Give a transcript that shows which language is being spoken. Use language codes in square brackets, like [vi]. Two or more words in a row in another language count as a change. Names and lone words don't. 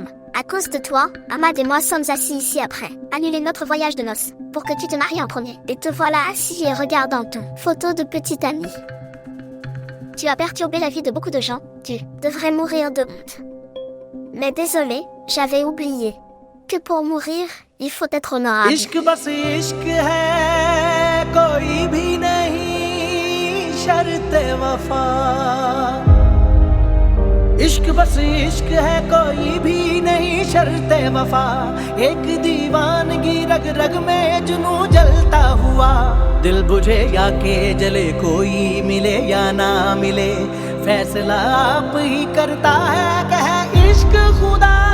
[fr] À cause de toi, Ahmad et moi sommes assis ici après. Annuler notre voyage de noces, pour que tu te maries en premier. Et te voilà assis et regardant ton photo de petit ami. Tu as perturbé la vie de beaucoup de gens, tu devrais mourir de honte. Mais désolé, j'avais oublié que pour mourir, il faut être honorable. [hi] इश्क बस इश्क है कोई भी नहीं शर्त वफा इश्क बस इश्क है कोई भी नहीं शर्त वफा एक दीवानगी रग रग में जुनू जलता हुआ दिल बुझे या के जले कोई मिले या ना मिले फैसला आप ही करता है कह इश्क खुदा